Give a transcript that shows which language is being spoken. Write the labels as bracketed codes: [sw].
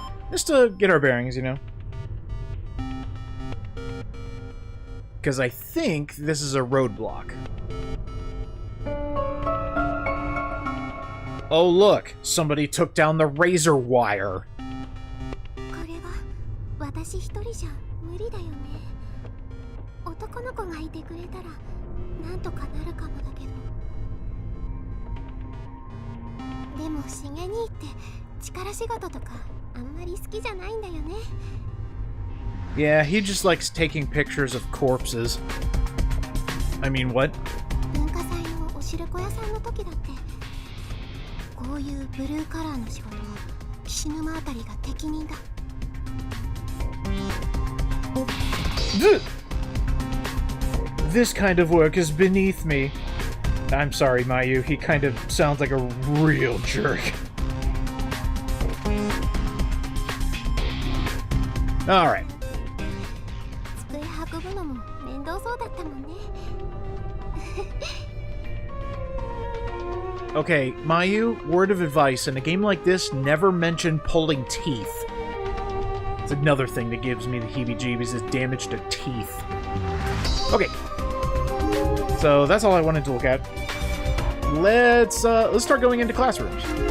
[en] Just to get our bearings, you know. Because I think this is a roadblock. Oh look! Somebody took down the razor wire! [ja] 私一人じゃ無理だよね。男の子がいてくれたらなんとかなるかもだけど。でももしげにって力仕事とかあんまり好きじゃないんだよね。 [en] Yeah, he just likes taking pictures of corpses. I mean, what? [ja] 文化祭のおしるこ屋さんの時だってこういうブルーカラーの仕事は岸沼あたりが適任だ。 [en] This kind of work is beneath me. I'm sorry, Mayu. He kind of sounds like a real jerk. Alright. [ja] 机運ぶのも面倒そうだったもんね。 [en] Okay, Mayu, word of advice. In a game like this, never mention pulling teeth. It's another thing that gives me the heebie-jeebies is damage to teeth. Okay. So that's all I wanted to look at. Let's start going into classrooms.